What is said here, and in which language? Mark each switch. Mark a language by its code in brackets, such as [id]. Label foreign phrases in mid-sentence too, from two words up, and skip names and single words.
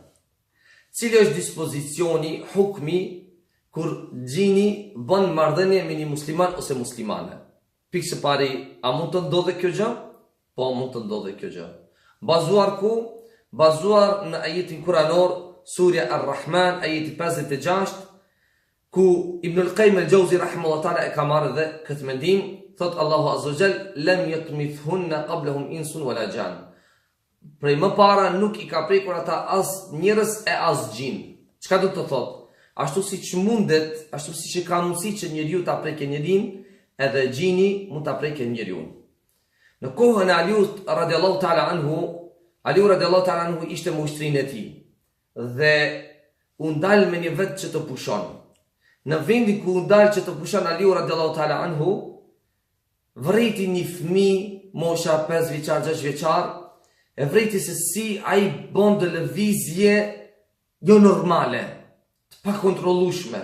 [sq] Cili është dispozicioni, hukmi kur gjini bën marrëdhënie me një musliman ose muslimane? Pikë së pari, a mund të ndodhe kjo gjë? Po, mund të ndodhe kjo gjë. Bazuar ku? Bazuar në ajetin kuranor Surja Ar-Rahman, ajeti 56, ku Ibn al-Qayyim al-Jawzi [ar] رحمه الله تعالى [sq] e ka marrë dhe këtë mendim, thot Allahu [ar] عز وجل, لم يطمثهن قبلهم إنس ولا جان. [sq] Prej më para nuk i ka prekur ata as njerëz e as gjin. Çka do të thot? Ashtu siç mundet, ashtu siç ka mundësi që njeriu ta prekë njerin, edhe gjini mund ta prekë njeriu. Në kohën e Aliut [ar] رضي الله تعالى عنه, [sq] Aliu [ar] رضي الله تعالى عنه [sq] ishte me ushtrinë e tij dhe u ndal me një vet që të pushon. Në vendin ku u ndal që të pushon Aliu [ar] رضي الله تعالى عنه, [sq] vreti një fëmijë mosha 5 vjeçar, 6 vjeçar, e vreti se si ai bën të lëvizje jo normale, të pakontrollueshme.